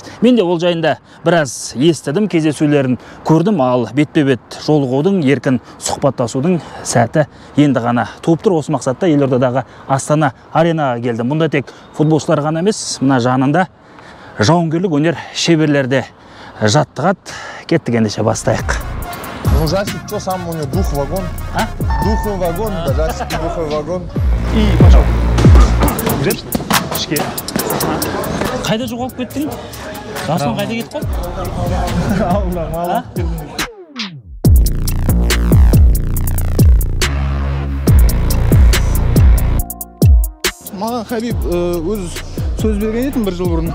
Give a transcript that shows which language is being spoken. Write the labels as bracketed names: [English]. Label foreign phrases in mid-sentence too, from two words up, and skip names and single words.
[Kazakh] Мен де ол жайында біраз естідім, кездесулерін көрдім, ал бетпе-бет жолығудың, еркін сұхбаттасудың сәті енді ғана туып тұр. Осы мақсатта Елордадағы Астана аренаға келдім. Мұнда тек футболшылар ғана емес, мына жанында жауынгерлік өнер шеберлері жаттығады. Кеттік, ендеше бастайық. [Russian] Ну, Жасик, что сам у него? Дух-вагон? А? Дух-вагон, да, Жасик, дух-вагон. И пошел. [Kazakh] Жеп, ішке. Қайда жоғалып кеттің? Жасын қайда кетіп қол? Аллам, аллам. Маған Хабиб өз сөз берген етін бір жыл бұрын.